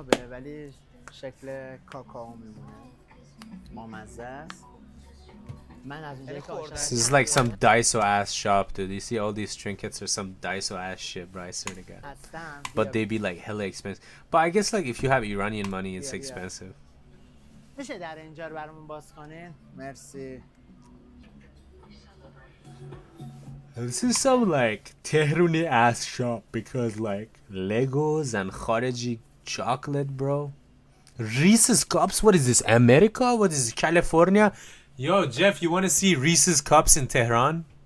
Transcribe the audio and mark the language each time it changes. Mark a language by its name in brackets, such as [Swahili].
[Persian] ولی شکل کاکائو میمونه. مامزه است. من از اونجایی که [English] This is like some Daiso ass shop, dude. You see all these trinkets are some Daiso ass shit, bro. I swear to God. But they be like hella expensive. But I guess like if you have Iranian money, it's expensive. [Persian] میشه در اینجا رو برامون باز کنین؟ مرسی. [English] This is some like Tehrani ass shop because like Legos and Khareji chocolate, bro. Reese's cups. What is this? America? What is this? California? Yo, Jeff, you want to see Reese's cups in Tehran?